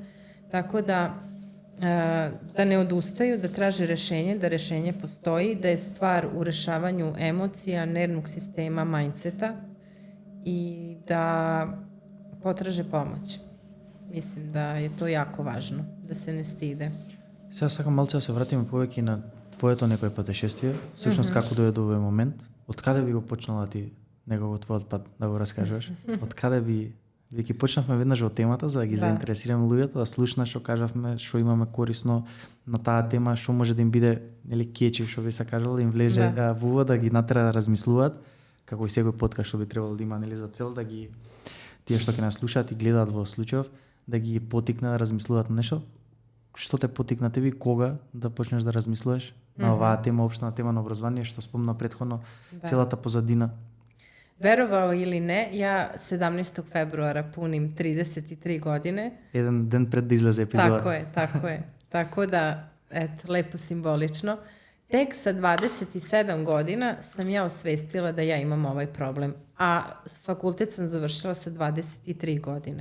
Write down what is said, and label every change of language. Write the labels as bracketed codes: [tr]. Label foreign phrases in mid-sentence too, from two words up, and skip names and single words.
[sr] Tako da ne odustaju, da traže rešenje, da rešenje postoji, da je stvar u rešavanju emocija, nervnog sistema, mindseta i da potraže pomoć. Mislim da je to jako važno, da se ne stide. [mk] Сега сакам малце да се вратиме повеќе на твоето некој патешествие, всушност како дојде до овој момент, од каде би го почнала ти некој твојот пат да го раскажеш? Од каде би веќе почнавме веднаш во темата за да ги заинтересираме луѓето, да слушнат што кажавме, што имаме корисно на таа тема, што може да им биде нели кечи, што би се кажало, да им влезе во уво, да ги натера да размислуваат, како и секој подкаст што би требало да има нели за цел да ги тие што ќе нас слушаат и гледаат во случајов, да ги потикне да размислуваат на нешто. Што те потикна тебе кога да почнеш да размислуваш на оваа тема, општна тема на образование, што спомна претходно, целата позадина? [sr] Verovao ili ne, ja 17. februara punim 33 godine. Jedan dan pred da izlaze epizoda. Tako je. Tako da, eto, lepo simbolično. Tek sa 27 godina sam ja osvestila da ja imam ovaj problem, a fakultet sam završila sa 23 godine.